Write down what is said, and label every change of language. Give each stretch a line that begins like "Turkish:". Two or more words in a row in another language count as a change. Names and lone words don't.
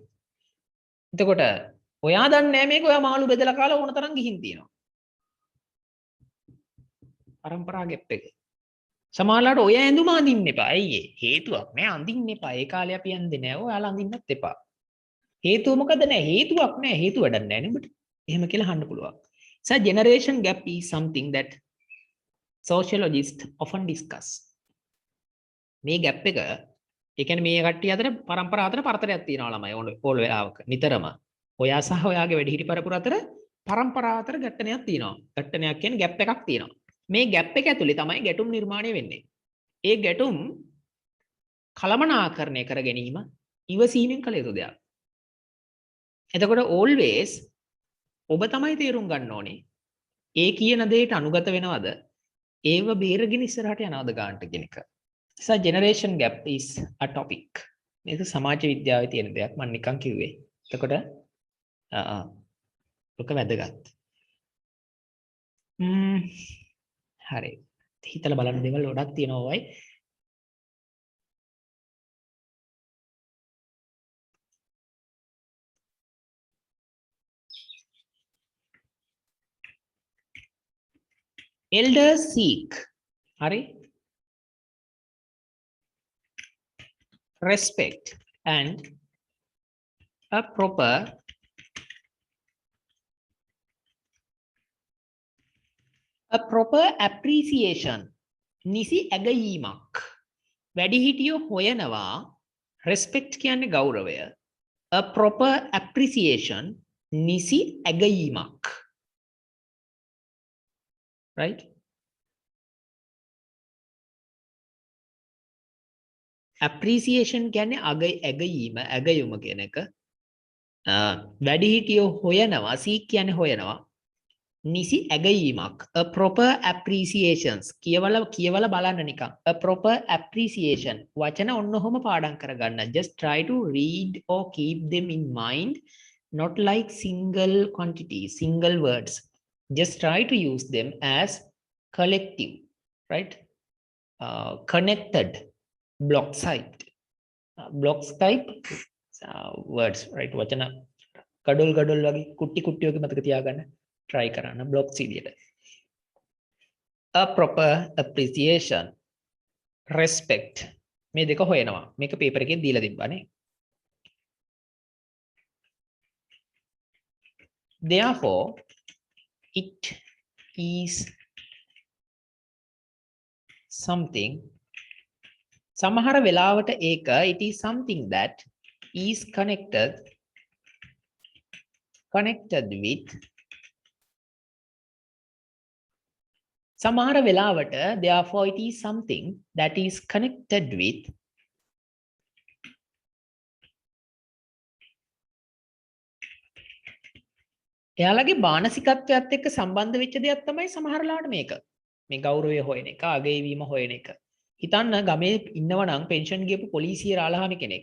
Sinhala: එතකොට ඔයා දන්නේ නැහැ මේක ඔයා මාළු බෙදලා කාලා ඕන තරම් ගිහින් තියෙනවා. පරම්පරා ගැප් එක. සමහරවිට ඔය ඇඳුම අඳින්න එපා. ඇයි ඒ? හේතුවක් නෑ අඳින්න එපා. ඒ කාලේ අපි අඳින්නේ නෑ. ඔයාලා අඳින්නත් එපා. හේතුව මොකද නෑ? හේතුවක් නෑ. හේතු වැඩක් නෑ නේ ඔබට. එහෙම කියලා අහන්න පුළුවන්.
English: So generation gap is something that sociologists often discuss.
Sinhala: මේ ගැප් එක ඒ කියන්නේ මේ කට්ටිය අතර පරම්පරා අතර පරතරයක් තියෙනවා ළමයි ඕන වෙලාවක නිතරම. ඔයා සහ ඔයාගේ වැඩිහිටි පරපුර අතර පරම්පරා අතර ගැටණයක් තියෙනවා. ගැටණයක් කියන්නේ ગેප් එකක් තියෙනවා. මේ ગેප් එක ඇතුලේ තමයි ගැටුම් නිර්මාණය වෙන්නේ. ඒ ගැටුම් කළමනාකරණය කර ගැනීම ඉවසීමෙන් කළ යුතු දෙයක්. එතකොට always ඔබ තමයි තේරුම් ගන්න ඕනේ ඒ කියන දෙයට අනුගත වෙනවද ඒව බේරගෙන ඉස්සරහට යනවද ගන්නට කියන එක.
English: So generation gap is a topic.
Sinhala: මේක සමාජ විද්‍යාවේ තියෙන දෙයක් මම නිකන් කිව්වේ. එතකොට ඔක වැදගත්. හරි. හිතලා බලන්න දේවල් ගොඩක් තියෙනවා වයි.
English: Elders seek, hari, respect and a proper appreciation.
Sinhala: Nisi ඇගයීමක්. වැඩිහිටියෝ හොයනවා respect කියන්නේ ගෞරවය.
English: A proper appreciation
Sinhala: නිසි ඇගයීමක්.
English: Right? Appreciation
Sinhala: කියන්නේ ඇගයීම කියන එක. වැඩිහිටියෝ හොයනවා seek කියන්නේ හොයනවා. නිසි ඇගයීමක්.
English: A proper appreciations
Sinhala: කියවලා බලන්න නිකන්.
English: A proper appreciation
Sinhala: වචන ඔන්නෝම පාඩම් කරගන්න.
English: Just try to read or keep them in mind, not like single quantities, single words. Just try to use them as collective, right? Connected blocks type words, right?
Sinhala: වචන ගඩොල් වගේ කුටි වගේ මතක තියාගන්න try කරන්න blocks විදියට.
English: A proper appreciation, respect
Sinhala: මේ දෙක හොයනවා. මේක පේපර් එකේ දීලා තිබ්බානේ.
English: Therefore it is something,
Sinhala: සමහර වෙලාවට ඒක
English: it is something that is connected with,
Sinhala: සමහර වෙලාවට
English: therefore it is something that is connected with
Sinhala: එයාලගේ මානසිකත්වයත් එක්ක සම්බන්ධ වෙච්ච දෙයක් තමයි සමහර ලාට මේක. මේ ගෞරවය හොයන එක, අගයවීම හොයන එක. හිතන්න ගමේ ඉන්නව නම් පෙන්ෂන් ගියපු පොලිසිය රාලහාමි කෙනෙක්.